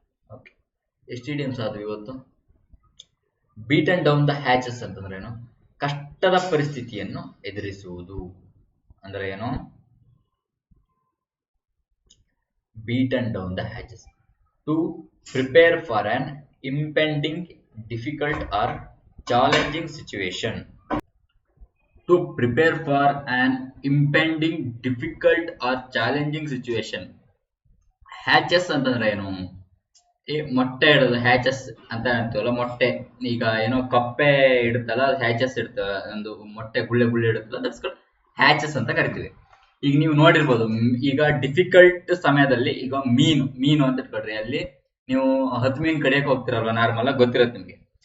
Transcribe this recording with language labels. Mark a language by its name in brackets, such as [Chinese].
[Kannada] Okay, ಎಷ್ಟು idioms ಆದ್ವು ಇವತ್ತು? [English] batten down the hatches [Kannada] ಅಂತಂದ್ರೆ ಏನು? ಕಷ್ಟದ ಪರಿಸ್ಥಿತಿಯನ್ನು ಎದುರಿಸುವುದು ಅಂದ್ರೆ ಏನು? [English] Batten down the hatches. To prepare for an impending difficult or challenging situation. To prepare for an impending difficult or challenging situation. [Kannada] ಹ್ಯಾಚಸ್ ಅಂತಂದ್ರೆ ಏನು? ಈ ಮೊಟ್ಟೆ ಇಡೋದು ಹ್ಯಾಚಸ್ ಅಂತ ಅಂತೀವಲ್ಲ, ಮೊಟ್ಟೆ. ಈಗ ಏನೋ ಕಪ್ಪೆ ಇಡುತ್ತಲ್ಲ, ಅದು ಹ್ಯಾಚಸ್ ಇಡ್ತವೆ, ಒಂದು ಮೊಟ್ಟೆ ಗುಳ್ಳೆ ಗುಳ್ಳೆ ಇಡುತ್ತಲ್ಲ, ಅದಕ್ಕೋಸ್ಕರ ಹ್ಯಾಚಸ್ ಅಂತ ಕರಿತೀವಿ. ಈಗ ನೀವು ನೋಡಿರ್ಬೋದು, ಈಗ ಡಿಫಿಕಲ್ಟ್ ಸಮಯದಲ್ಲಿ ಈಗ ಮೀನು ಅಂತ ಇಟ್ಕೊಳ್ರಿ, ಅಲ್ಲಿ ನೀವು 10 ಮೀನ್ ಕಡಿಯಕ್ ಹೋಗ್ತಿರಲ್ವ, ನಾರ್ಮಲ್ ಆಗಿ ಗೊತ್ತಿರತ್ತೆ ನಿಮ್ಗೆ.